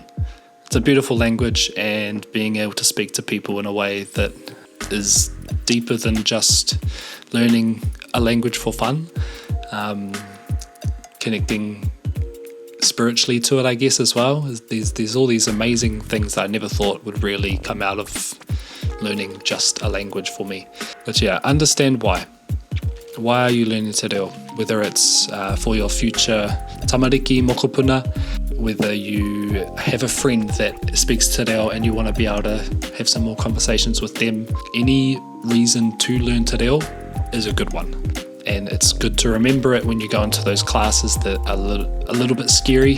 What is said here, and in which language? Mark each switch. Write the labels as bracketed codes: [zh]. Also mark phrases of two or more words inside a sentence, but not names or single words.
[en] It's a beautiful language, and being able to speak to people in a way that is deeper than just learning a language for fun, connecting spiritually to it, I guess, as well. There's all these amazing things that I never thought would really come out of learning just a language for me. But yeah, understand why. Why are you learning Te Reo? Whether it's for your future [mi] tamariki mokopuna, [en] whether you have a friend that speaks Te Reo and you want to be able to have some more conversations with them, any reason to learn Te Reo is a good one. And it's good to remember it when you go into those classes that are a little bit scary.